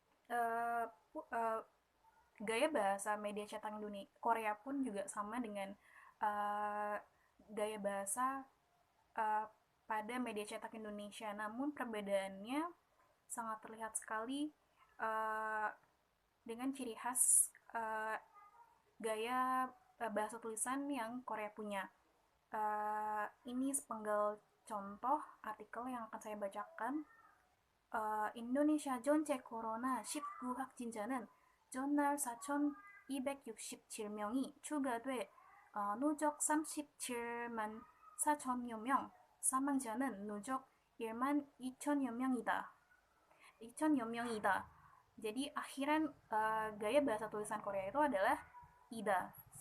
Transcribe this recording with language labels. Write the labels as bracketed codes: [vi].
[id] eh, gaya bahasa media cetak Indonesia Korea pun juga sama dengan eh, gaya bahasa eh, pada media cetak Indonesia, namun perbedaannya sangat terlihat sekali eh, dengan ciri khas gaya bahasa tulisan yang Korea punya. Ini sepenggal contoh artikel yang akan saya bacakan. [ko] 인도네시아 전체 코로나 19 확진자는 전날 4,267명이 추가돼 누적 37만 4천여 명, 사망자는 누적 1만 2천여 명이다. 2천여 명이다. [id] Jadi akhiran gaya bahasa tulisan Korea itu adalah ida.